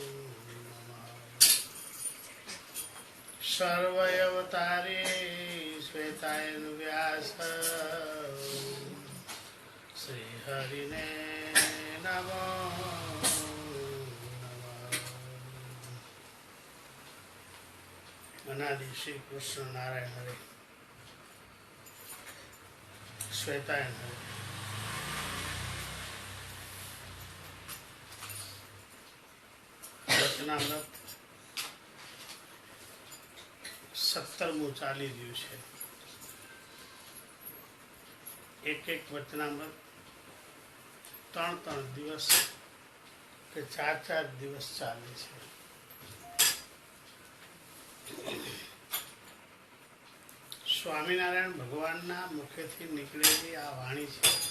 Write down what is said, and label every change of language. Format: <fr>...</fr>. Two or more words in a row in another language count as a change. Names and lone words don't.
<sa>सर्वयवतारे श्वेतायन व्यास श्री हरिने नमो अनादि श्री कृष्ण नारायण हरे श्वेतायन हरे</sa> <gu>वचनामृत 17મું ચાલી રહ્યું છે. એક વચનામૃત 3 દિવસ કે 4 દિવસ ચાલે છે. સ્વામિનારાયણ ભગવાનના મુખેથી નીકળેલી આ વાણી છે.</gu>